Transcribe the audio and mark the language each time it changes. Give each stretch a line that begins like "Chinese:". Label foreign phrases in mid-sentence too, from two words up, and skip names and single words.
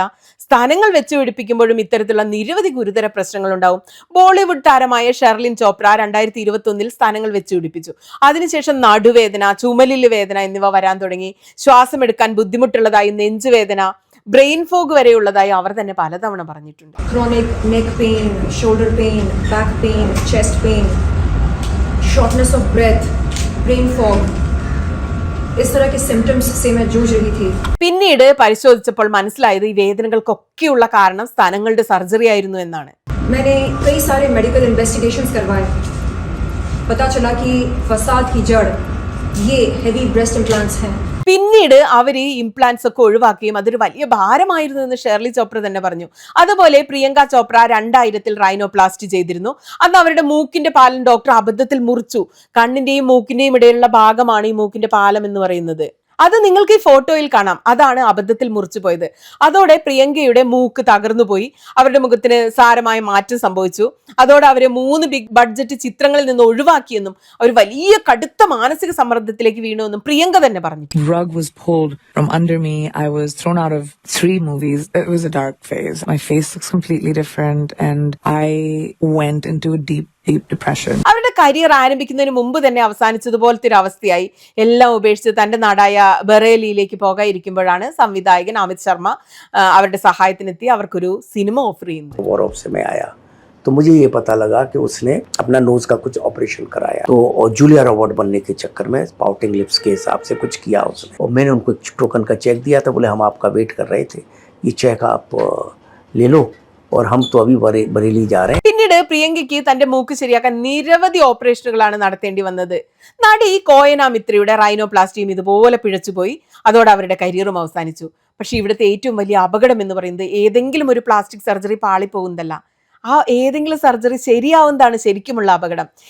Malayalam: സ്ഥാനങ്ങൾ വെച്ച് പിടിപ്പിക്കുമ്പോഴും ഇത്തരത്തിലുള്ള നിരവധി ഗുരുതര പ്രശ്നങ്ങൾ ഉണ്ടാവും. ബോളിവുഡ് താരമായ ഷെർലിൻ ചോപ്ര 2021 സ്ഥാനങ്ങൾ വെച്ച് പിടിപ്പിച്ചു. അതിനുശേഷം നടുവേദന, ചുമലില് വേദന എന്നിവ വരാൻ തുടങ്ങി. ശ്വാസമെടുക്കാൻ ബുദ്ധിമുട്ടുള്ളതായി, നെഞ്ചുവേദന,
English: brain fog
Malayalam: വരെയുള്ളതായി അവർ തന്നെ പലതവണ പറഞ്ഞിട്ടുണ്ട്.
English: Chronic neck pain, shoulder pain, back pain, chest pain, shortness of breath, brain fog,
Hindi: इस तरह के symptoms से मैं जूझ रही थी.
Malayalam: പിന്നീട് പരിശോധിച്ചപ്പോൾ മനസ്സിലായത് ഈ വേദനകൾക്കൊക്കെയുള്ള കാരണം സ്ഥാനങ്ങളുടെ സർജറി ആയിരുന്നു എന്നാണ്.
Hindi: मैंने कई सारे
English: medical investigations
Hindi: करवाए. पता चला कि फसाद की जड़ ये
English: heavy breast implants
Hindi: हैं.
Malayalam: പിന്നീട് അവർ ഈ ഇംപ്ലാന്റ്സ് ഒക്കെ ഒഴിവാക്കുകയും അതൊരു വലിയ ഭാരമായിരുന്നു എന്ന് ഷെർലി ചോപ്ര തന്നെ പറഞ്ഞു. അതുപോലെ പ്രിയങ്ക ചോപ്ര 2000-ൽ റൈനോപ്ലാസ്റ്റി ചെയ്തിരുന്നു. അന്ന് അവരുടെ മൂക്കിന്റെ പാലം ഡോക്ടർ അബദ്ധത്തിൽ മുറിച്ചു. കണ്ണിന്റെയും മൂക്കിന്റെയും ഇടയിലുള്ള ഭാഗമാണ് ഈ മൂക്കിന്റെ പാലം എന്ന് പറയുന്നത്. അത് നിങ്ങൾക്ക് ഈ ഫോട്ടോയിൽ കാണാം. അതാണ് അബദ്ധത്തിൽ മുറിച്ചു പോയത്. അതോടെ പ്രിയങ്കയുടെ മൂക്ക് തകർന്നു പോയി. അവരുടെ മുഖത്തിന് സാരമായ മാറ്റം സംഭവിച്ചു. അതോടെ അവരെ 3
English: big budget
Malayalam: ചിത്രങ്ങളിൽ നിന്ന് ഒഴിവാക്കിയെന്നും അവർ വലിയ കടുത്ത മാനസിക സമ്മർദ്ദത്തിലേക്ക് വീണുവെന്നും പ്രിയങ്ക തന്നെ പറഞ്ഞു.
English: Rug was pulled from under me. I was thrown out of 3 movies. It was a dark phase. My face looks completely different and I went into a deep deep depression.
Malayalam: അവരുടെ കരിയർ ആരംഭിക്കുന്നതിന് മുമ്പ് തന്നെ അവസാനിച്ചതുപോലത്തെ ഒരു അവസ്ഥയായി. എല്ലാം ഉപേക്ഷിച്ച് തന്റെ നാടായ ബറേലിയിലേക്ക് പോകാതിരിക്കുമ്പോഴാണ് സംവിധായകൻ അമിത് ശർമ്മ അവരുടെ സഹായത്തിനെത്തി അവർക്കൊരു സിനിമ ഓഫർ ചെയ്യുന്നത്.
Hindi: तो मुझे ये पता लगा कि उसने अपना नोज का कुछ ऑपरेशन कराया, तो और जूलिया रॉबर्ट बनने के चक्कर में
English: pouting lips
Hindi: के हिसाब से कुछ किया उसने, और मैंने उनको एक टोकन का चेक दिया था. बोले हम आपका वेट कर रहे थे, ये चेक आप ले लो और हम तो अभी बरेली जा रहे हैं.
Malayalam: പിന്നീട് പ്രിയങ്കയ്ക്ക് തന്റെ മൂക്ക് ശരിയാക്കാൻ നിരവധി ഓപ്പറേഷനുകളാണ് നടത്തേണ്ടി വന്നത്. നടി കോയന മിത്രയുടെ റൈനോപ്ലാസ്റ്റിയും ഇതുപോലെ പിഴച്ചുപോയി. അതോടെ അവരുടെ കരിയറും അവസാനിച്ചു. പക്ഷെ ഇവിടുത്തെ ഏറ്റവും വലിയ അപകടം എന്ന് പറയുന്നത് ഏതെങ്കിലും ഒരു
English: plastic surgery
Malayalam: പാളിപ്പോകുന്നതല്ല, ആ ഏതെങ്കിലും സർജറി ശരിയാവുന്നതാണ് ശരിക്കുമുള്ള അപകടം.